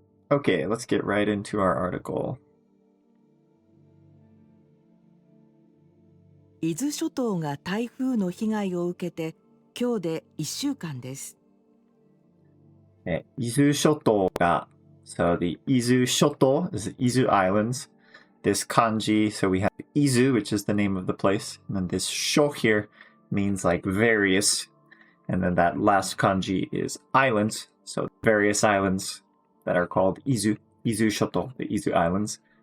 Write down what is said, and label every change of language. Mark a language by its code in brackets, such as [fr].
[en] Okay, let's get right into our article. [ja] 伊豆諸島が台風の被害を受けて今日で1週間です。伊豆諸島が [en] so the Izu Shoto is the Izu Islands. This kanji, so we have Izu, which is the name of the place, and then this sho here means like various, and then that last kanji is islands, so various islands that are called Izu Shoto, the Izu Islands.